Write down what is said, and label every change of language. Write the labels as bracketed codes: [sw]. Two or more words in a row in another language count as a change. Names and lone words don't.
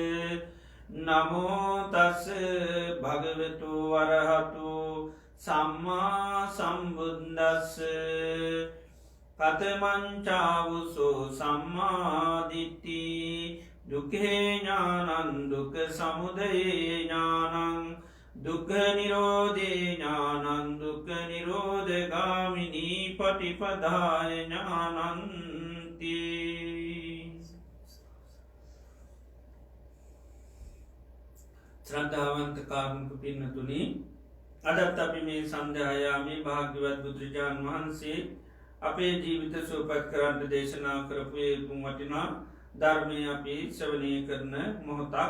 [pi] නමෝතස්ස භගවතු වරහතු සම්මා සම්බුද්දස්ස කතමංචාවුසෝ සම්මාදිට්ටි දුකේ ඥානං දුක සමුදයේ ඥානං දුක නිරෝධේ ඥානං දුක නිරෝධගාමිනී පටිපදාය ඥානන්ති. [si] ශ්‍රද්ධාවන්ත කාරුණික පින්නතුනි, අදත් අපි මේ සන්ධ්‍යායාමේ භාග්‍යවත් බුදුරජාණන් වහන්සේ අපේ ජීවිත සුවපත් කරන්න දේශනා කරපු ඒ වටිනා ධර්මය අපි ශ්‍රවණය කරන මොහොතක්.